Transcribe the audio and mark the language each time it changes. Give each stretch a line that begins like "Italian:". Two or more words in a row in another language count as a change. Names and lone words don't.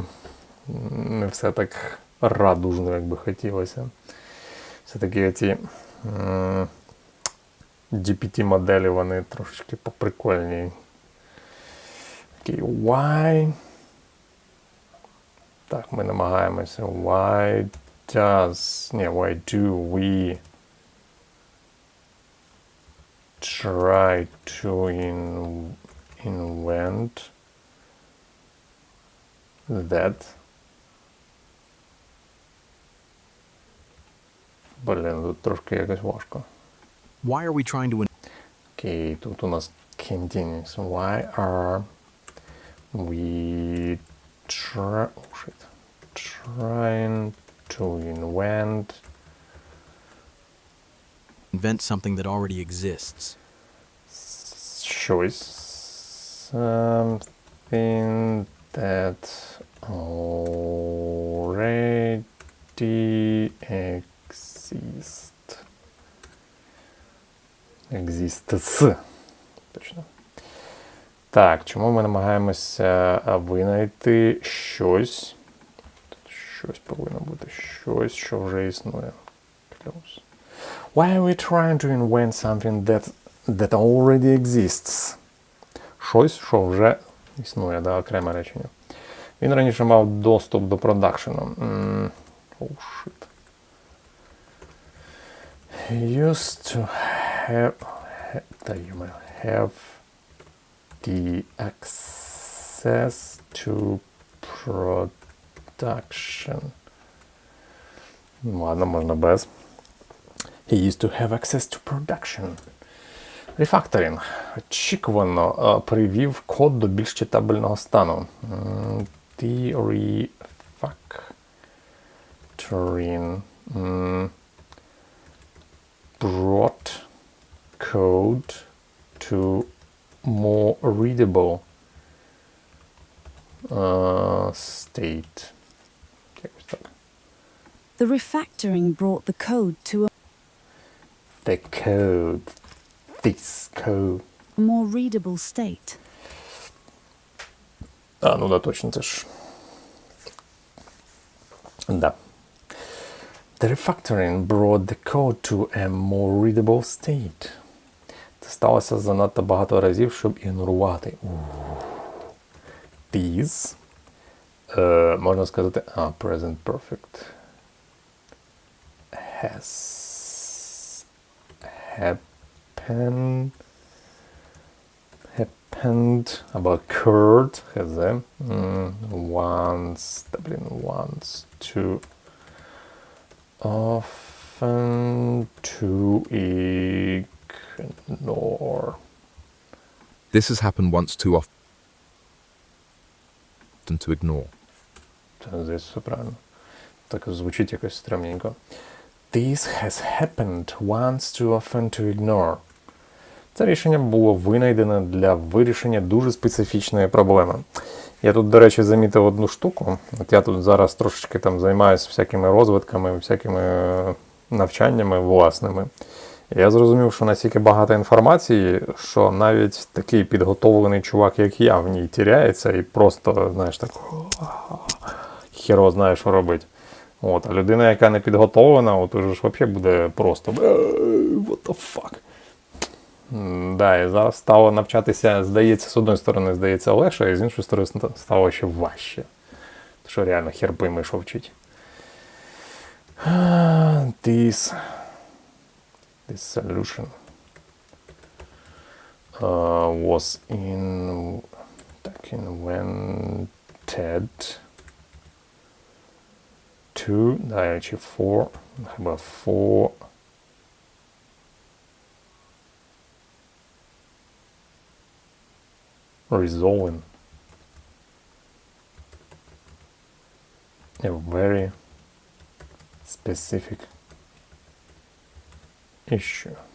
Ukrainian: Не все так радужно, як би хотілося. Все-таки ці GPT-моделі, вони трошечки поприкольні. Окей, why? Так, ми намагаємося.
English: Why do we try to invent that?
Ukrainian: Блін, тут трошки якось важко.
English: Why are we trying to
Ukrainian: Окей, тут у нас
English: continues. Why are we trying to invent something that already exists? Choice something that already exists.
Ukrainian: Точно. Так, чому ми намагаємося винайти щось? Тут щось повинно бути. Щось, що вже існує.
English: Close. Why are we trying to invent something that already exists?
Ukrainian: Щось, що вже існує, да, окреме речення. Він раніше мав доступ до продакшену.
English: Oh, shit. He used to have the access to production.
Ukrainian: Ладно, можна без.
English: He used to have access to production.
Ukrainian: Рефакторинг очікувано привів код до більш читабельного стану.
English: Refactoring brought code to more readable state. The refactoring brought the code to a This code. more readable state.
Ukrainian: Ну да, точно, це ж. Да.
English: The refactoring brought the code to a more readable state.
Ukrainian: Це сталося занадто багато разів, щоб ігнорувати. These. Можна сказати,
English: present perfect. happened або occurred once too often to ignore. This has happened once too often to ignore.
Ukrainian: Це здесь все правильно. Так звучить якось стрімненько.
English: This has happened once too often to ignore.
Ukrainian: Це рішення було винайдене для вирішення дуже специфічної проблеми. Я тут, до речі, замітив одну штуку. От я тут зараз трошечки там займаюся всякими розвитками, всякими навчаннями власними. І я зрозумів, що настільки багато інформації, що навіть такий підготовлений чувак, як я, в ній тіряється і просто, знаєш, так хіро знає, що робити. От, а людина, яка не підготовлена, от уже ж взагалі буде просто
English: what the fuck.
Ukrainian: Да, і зараз стало навчатися, здається, з одної сторони, здається, легше, а з іншої сторони стало ще важче. Тому що реально
Russian: хер пойми,
Ukrainian: що вчить.
English: This solution was invented for resolving a very specific issue.